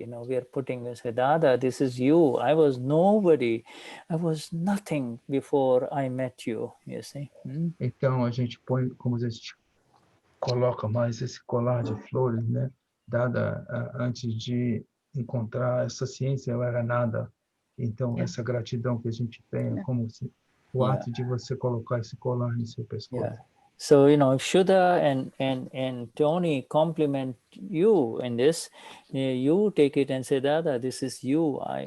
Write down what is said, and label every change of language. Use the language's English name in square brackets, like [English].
[English] You know, we are putting, we say, Dada, this is you. I was nobody. I was nothing before I met you, you see. [Portuguese] Então a gente põe, como a gente coloca mais esse colar de flores, né? Dada antes de encontrar essa ciência, eu era nada. Então essa gratidão que a gente tem é como se o ato de você colocar esse colar no seu pescoço. [English] Yeah. So, you know, if Shuddha and Tony compliment you in this, you take it and say, Dada, this is you.